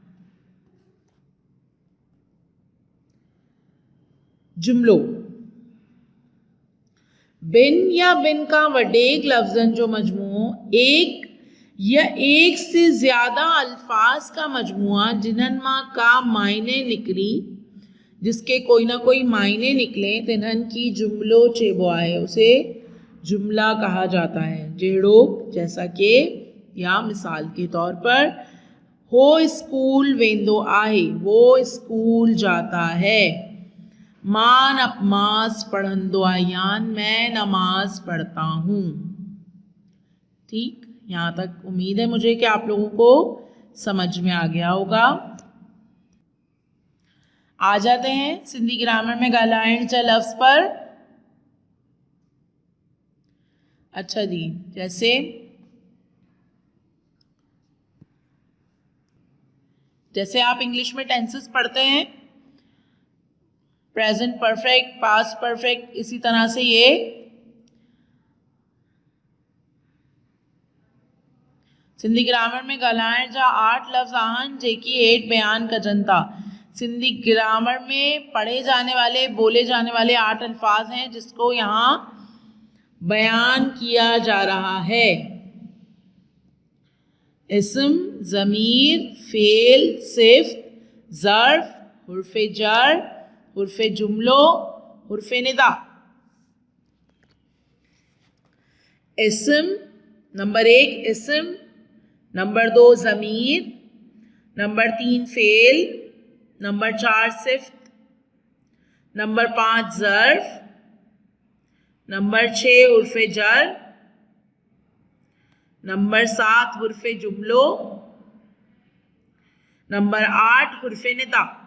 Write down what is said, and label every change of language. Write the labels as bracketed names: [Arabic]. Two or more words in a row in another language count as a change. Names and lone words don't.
[Sindhi] जुमलो, बिन या बिन का वडेग लफ्ज़न जो मजमूओ, [Hindi] एक या एक से ज़्यादा अल्फाज का मजमुआ, [Sindhi] जिन्हन मां का मायने निकली, [Hindi] जिसके कोई ना कोई मायने निकले, [Sindhi] तिन्हन की जुमलो चेबो आहे, [Hindi] उसे जुमला कहा जाता है। जेड़ोक, जैसा के, या मिसाल के तौर पर [Sindhi] हो स्कूल वेंदो आहे, [Hindi] वो स्कूल जाता है। [Sindhi] मां नमाज पढ़ंदो आहियां, [Hindi] मैं नमाज पढ़ता हूँ। ठीक, यहाँ तक उम्मीद है मुझे कि आप लोगों को समझ में आ गया होगा। आ जाते हैं सिंधी ग्रामर में [Sindhi] ॻाल्हाइण जा लफ्ज़ [Hindi] पर। अच्छा जी, जैसे आप इंग्लिश में टेंसेस पढ़ते हैं, [English] present perfect, past perfect, [Hindi] इसी तरह से ये सिंधी ग्रामर में [Sindhi] ॻाल्हाइण जा 8 लफ़्ज़ आहिनि जेकी हेठि बयान कजनि था। [Hindi] सिंधी ग्रामर में पढ़े जाने वाले, बोले जाने वाले 8 अल्फाज हैं जिसको यहाँ बयान किया जा रहा है। इस्म, ज़मीर, फ़ेल, सिफ़्त, ज़र्फ़, हुर्फ़े जर, हुर्फ़े जुमलो, हुर्फ़े निदा। इस्म, नंबर 1 इस्म, नंबर 2 ज़मीर, नंबर 3 फ़ेल, नंबर 4 सिफ़्त, नंबर 5 ज़र्फ़, नंबर 6 हुर्फ़े जर, नंबर 7 हुर्फ़े जुमलो, नंबर 8 हुर्फ़े निदा।